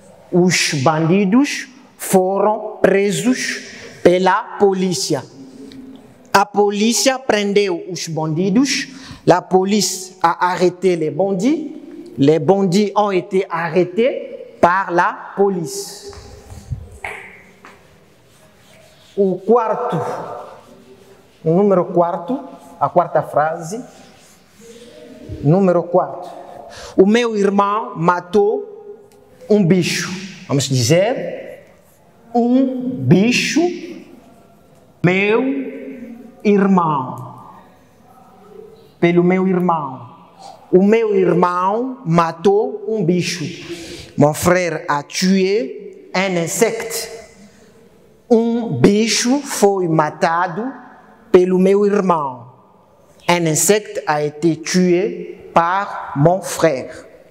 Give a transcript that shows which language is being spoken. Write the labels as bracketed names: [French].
[Portuguese] Os bandidos foram presos pela polícia. A polícia prendeu os bandidos, [French] la police a arrêté les bandits ont été arrêtés par la police. [Portuguese] O número 4, a quarta frase, número 4. O meu irmão matou um bicho. Vamos dizer, um bicho, meu irmão, pelo meu irmão. O meu irmão matou um bicho. [French] Mon frère a tué un insecte. [Portuguese] Um bicho foi matado pelo meu irmão. [French] Un insecte a été tué par mon frère.